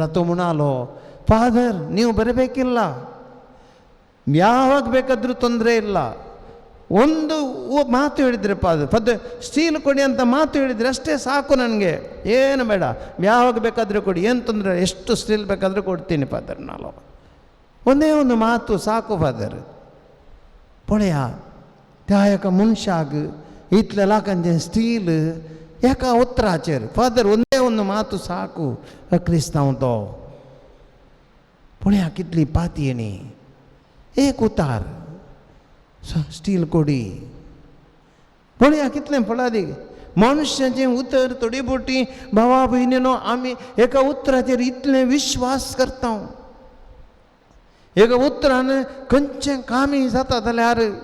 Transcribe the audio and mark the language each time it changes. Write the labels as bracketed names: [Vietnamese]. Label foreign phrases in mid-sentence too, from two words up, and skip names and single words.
[Kannada] ತೊಮುಣಾಲೋ ಫಾದರ್ ನೀವು ಬರಬೇಕಿಲ್ಲ ಯಾವಾಗ ಬೇಕಾದರೂ ತೊಂದರೆ ಇಲ್ಲ ಒಂದು ಮಾತು ಹೇಳಿದರೆ ಫಾದರ್ ಸ್ಟೀಲ್ ಕೊಡಿ ಅಂತ ಮಾತು ಹೇಳಿದರೆ ಅಷ್ಟೇ ಸಾಕು ನನಗೆ ಏನು ಬೇಡ ಯಾವಾಗ ಬೇಕಾದರೂ ಕೊಡಿ ಏನು ತೊಂದರೆ ಎಷ್ಟು ಸ್ಟೀಲ್ ಬೇಕಾದರೂ ಕೊಡ್ತೀನಿ ಫಾದರ್ ನಾನು ಒಂದೇ ಒಂದು ಮಾತು ಸಾಕು ಫಾದರ್ [Konkani] पळया त्या एका मनशाक इतले लाखांचे स्टील एका उतराचेर फादर [Kannada] ಒಂದೇ ಒಂದು ಮಾತು ಸಾಕು [Konkani] क्रिस्तांव तो पळया कितली पातयेणी एक उतार स्टील कोडी पळया कितलें पळादी मनुश्याचें उतर थोडी बोटी भावा भयणीनो आमी एका उतराचेर इतलें विश्वास करता एका उतरान खंयचें कामी जाता जाल्यार